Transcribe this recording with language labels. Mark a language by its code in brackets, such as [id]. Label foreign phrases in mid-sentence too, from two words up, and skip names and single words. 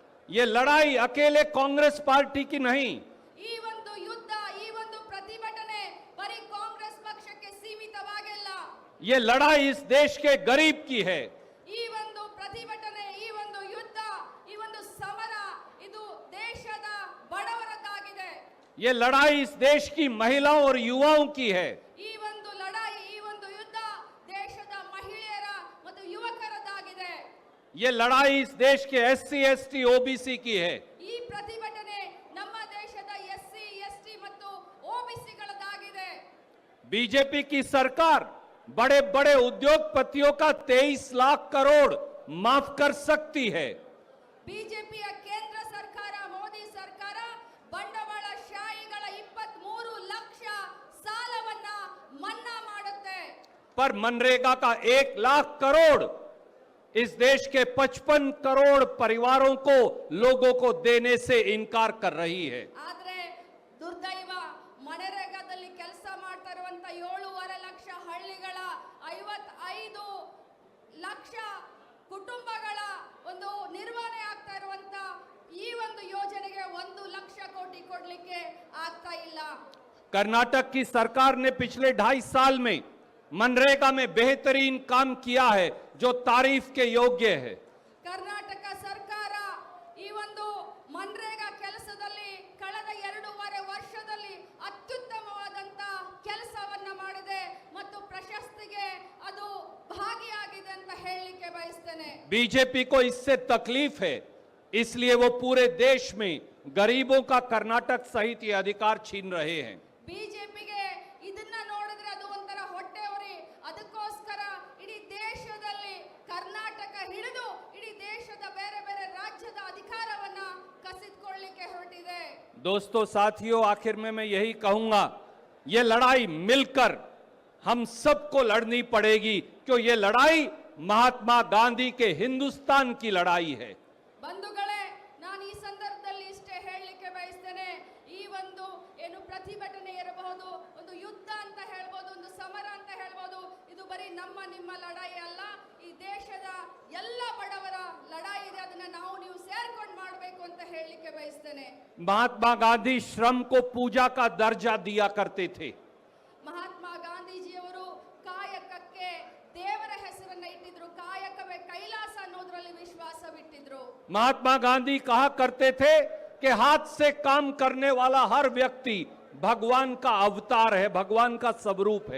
[hi] ये लड़ाई अकेले कांग्रेस पार्टी की नहीं, [kn] ಈ ಒಂದು ಯುದ್ಧ, ಈ ಒಂದು ಪ್ರತಿಭಟನೆ ಬರೀ ಕಾಂಗ್ರೆಸ್ ಪಕ್ಷಕ್ಕೆ ಸೀಮಿತವಾಗಿಲ್ಲ. [hi] ये लड़ाई इस देश के गरीब की है। [kn] ಈ ಒಂದು ಪ್ರತಿಭಟನೆ, ಈ ಒಂದು ಯುದ್ಧ, ಈ ಒಂದು ಸಮರ ಇದು ದೇಶದ ಬಡವರದ್ದಾಗಿದೆ. [hi] ये लड़ाई इस देश की महिलाओं और युवाओं की है। [kn] ಈ ಒಂದು ಲಡಾಯಿ, ಈ ಒಂದು ಯುದ್ಧ ದೇಶದ ಮಹಿಳೆಯರ ಮತ್ತು ಯುವಕರದ್ದಾಗಿದೆ. [hi] ये लड़ाई इस देश के SC ST OBC की है। [kn] ಈ ಪ್ರತಿಭಟನೆ ನಮ್ಮ ದೇಶದ ಎಸ್ಸಿ ಎಸ್ಟಿ ಮತ್ತು ಓಬಿಸಿಗಳದ್ದಾಗಿದೆ. [hi] बीजेपी की सरकार बड़े बड़े उद्योगपतियों का 23 लाख करोड़ माफ कर सकती है। [kn] ಬಿಜೆಪಿಯ ಕೇಂದ್ರ ಸರ್ಕಾರ, ಮೋದಿ ಸರ್ಕಾರ ಬಂಡವಾಳಶಾಹಿಗಳ 23 ಲಕ್ಷ ಸಾಲವನ್ನ ಮನ್ನಾ ಮಾಡುತ್ತೆ. [hi] पर मनरेगा का 1 लाख करोड़ इस देश के 55 करोड़ परिवारों को, लोगों को देने से इनकार कर रही है। [kn] ಆದ್ರೆ ದುರ್ದೈವ, ಮನರೇಗಾದಲ್ಲಿ ಕೆಲಸ ಮಾಡ್ತಾ ಇರುವಂತ 7.5 ಲಕ್ಷ ಹಳ್ಳಿಗಳ 55 ಲಕ್ಷ ಕುಟುಂಬಗಳ ಒಂದು ನಿರ್ವಹಣೆ ಆಗ್ತಾ ಇರುವಂತ ಈ ಒಂದು ಯೋಜನೆಗೆ 1 ಲಕ್ಷ ಕೋಟಿ ಕೊಡ್ಲಿಕ್ಕೆ ಆಗ್ತಾ ಇಲ್ಲ. [hi] कर्नाटक की सरकार ने पिछले 2.5 साल में मनरेगा में बेहतरीन काम किया है, जो तारीफ के योग्य है। [kn] ಕರ್ನಾಟಕ ಸರ್ಕಾರ ಈ ಒಂದು ಮನ್ರೇಗಾ ಕೆಲಸದಲ್ಲಿ ಕಳೆದ 2.5 ವರ್ಷದಲ್ಲಿ ಅತ್ಯುತ್ತಮವಾದಂತ ಕೆಲಸವನ್ನ ಮಾಡಿದೆ ಮತ್ತು ಪ್ರಶಸ್ತಿಗೆ ಅದು ಭಾಗಿಯಾಗಿದೆ ಅಂತ ಹೇಳಲಿಕ್ಕೆ ಬಯಸ್ತೇನೆ. [hi] बीजेपी को इससे तकलीफ है, इसलिए वो पूरे देश में गरीबों का कर्नाटक सहित ये अधिकार छीन रहे हैं। [kn] ಬಿಜೆಪಿಗೆ ಇದನ್ನ ನೋಡಿದ್ರೆ ಅದು ಒಂಥರ ಹೊಟ್ಟೆ ಉರಿ. ಅದಕ್ಕೋಸ್ಕರ ಇಡೀ ದೇಶದಲ್ಲಿ ಕರ್ನಾಟಕ ಹಿಡಿದು ಇಡೀ ದೇಶದ ಬೇರೆ ಬೇರೆ ರಾಜ್ಯದ ಅಧಿಕಾರವನ್ನ ಕಸಿದುಕೊಳ್ಳಲಿಕ್ಕೆ ಹೊರಟಿದೆ. [hi] दोस्तों, साथियों, आखिर में मैं यही कहूंगा, ये लड़ाई मिलकर हम सबको लड़नी पड़ेगी, क्यों ये लड़ाई महात्मा गांधी के हिंदुस्तान की लड़ाई है। [kn] ಬಂಧುಗಳೇ, ನಾನು ಈ ಸಂದರ್ಭದಲ್ಲಿ ಇಷ್ಟೇ ಹೇಳಲಿಕ್ಕೆ ಬಯಸ್ತೇನೆ. ಈ ಒಂದು ಏನು ಪ್ರತಿಭಟನೆ ಇರಬಹುದು, ಒಂದು ಯುದ್ಧ ಅಂತ ಹೇಳ್ಬೋದು, ಒಂದು ಸಮರ ಅಂತ ಹೇಳ್ಬೋದು, ಇದು ಬರೀ ನಮ್ಮ ನಿಮ್ಮ ಲಡಾಯಿ ಅಲ್ಲ, ಈ ದೇಶದ ಎಲ್ಲ ಬಡವರ ಲಡಾಯಿ ಇದೆ. ಅದನ್ನ ನಾವು ನೀವು ಸೇರ್ಕೊಂಡು ಮಾಡಬೇಕು ಅಂತ ಹೇಳಲಿಕ್ಕೆ ಬಯಸ್ತೇನೆ. [hi] महात्मा गांधी श्रम को पूजा का दर्जा दिया करते थे। [kn] ಮಹಾತ್ಮ ಗಾಂಧೀಜಿಯವರು ಕಾಯಕಕ್ಕೆ ದೇವರ ಹೆಸರನ್ನ ಇಟ್ಟಿದ್ರು. ಕಾಯಕವೇ ಕೈಲಾಸ ಅನ್ನೋದ್ರಲ್ಲಿ ವಿಶ್ವಾಸವಿಟ್ಟಿದ್ರು. [hi] महात्मा गांधी कहा करते थे कि हाथ से काम करने वाला हर व्यक्ति भगवान का अवतार है, भगवान का स्वरूप है।